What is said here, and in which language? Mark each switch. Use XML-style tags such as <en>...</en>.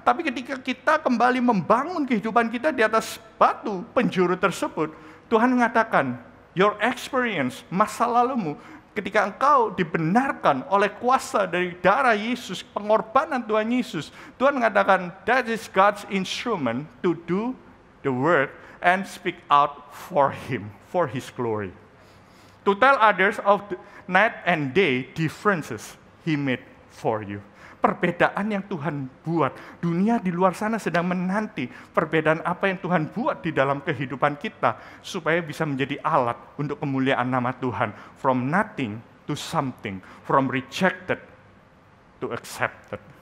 <id>Tapi ketika kita kembali membangun kehidupan kita di atas batu penjuru tersebut, Tuhan mengatakan,</id> <en>your experience,</en> <id>masa lalumu, ketika engkau dibenarkan oleh kuasa dari darah Yesus, pengorbanan Tuhan Yesus, Tuhan mengatakan,</id> <en>that is God's instrument to do the work and speak out for Him, for His glory. To tell others of the night and day differences He made for you.</en> <id>Perbedaan yang Tuhan buat, dunia di luar sana sedang menanti perbedaan apa yang Tuhan buat di dalam kehidupan kita, supaya bisa menjadi alat untuk kemuliaan nama Tuhan.</id> <en>From nothing to something, from rejected to accepted.</en>